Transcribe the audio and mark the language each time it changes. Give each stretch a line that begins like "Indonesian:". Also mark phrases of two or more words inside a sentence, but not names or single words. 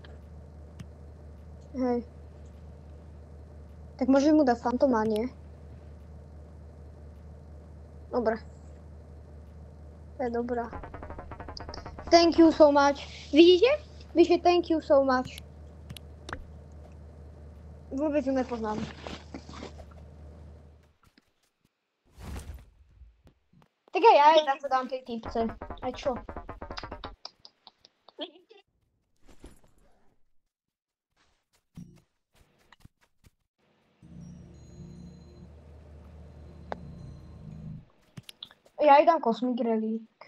Slovak: Hej. Tak môžem mu dať fantoma, nie? Dobre. To je dobrá.
English: Thank you so much.
Slovak: Vidíte?
English: Vyše thank you so much.
Slovak: Vôbec ju nepoznám. Tak aj ja aj takto dám tej typce. Aj čo? Ja jej dám Cosmic Relic.